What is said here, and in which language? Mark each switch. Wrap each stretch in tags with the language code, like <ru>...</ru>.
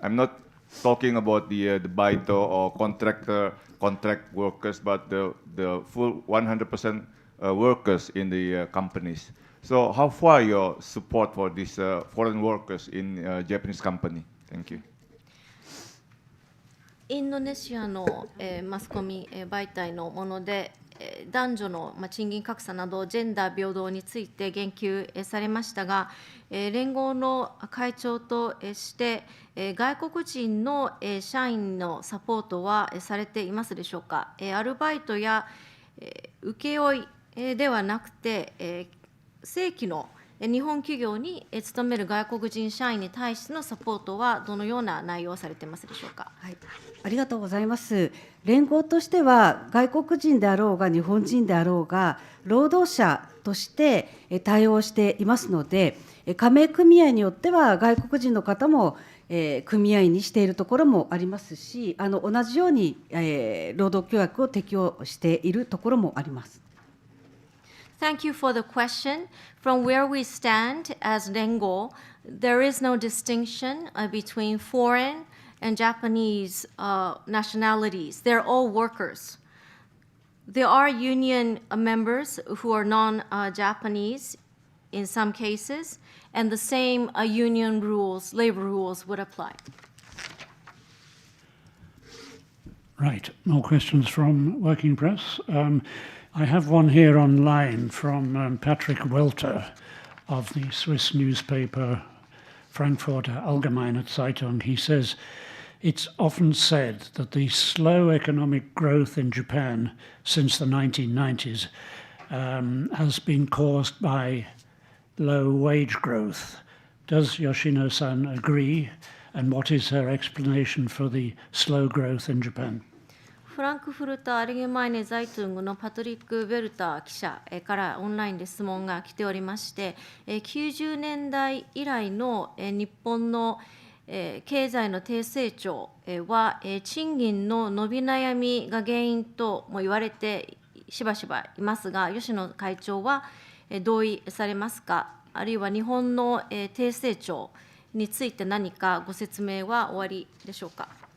<en>I'm not talking about the baito or contract workers, but the full 100% workers in the companies. So how far your support for these foreign workers in Japanese company? Thank you.</en> <ja>インドネシアの、マスコミ、媒体のもので、男女の、賃金格差などジェンダー平等について言及、されましたが、連合の会長として、外国人の、社員のサポートは、されていますでしょうか。アルバイトや、請負ではなくて、正規の日本企業に勤める外国人社員に対してのサポートはどのような内容をされていますでしょうか。はい、ありがとうございます。連合としては外国人であろうが日本人であろうが労働者として対応していますので、加盟組合によっては外国人の方も組合にしているところもありますし、同じように労働協約を適用しているところもあります。</ja> <en>Thank you for the question. From where we stand as RENGO, there is no distinction between foreign and Japanese nationalities. They're all workers. There are union members who are non-Japanese in some cases, and the same union rules, labor rules would apply. Right, more questions from Working Press. I have one here online from Patrick Welter of the Swiss newspaper Frankfurter Allgemeine Zeitung. He says, it's often said that the slow economic growth in Japan since the 1990s has been caused by low wage growth. Does Yoshino-san agree? And what is her explanation for the slow growth in Japan?</en> <ja>フランクフルト・アルゲマイネ・ザイトゥングのパトリック・ベルター記者からオンラインで質問が来ておりまして、90年代以来の日本の経済の低成長は賃金の伸び悩みが原因とも言われてしばしばいますが、吉野会長は同意されますか、あるいは日本の低成長について何かご説明は終わりでしょうか。</ja>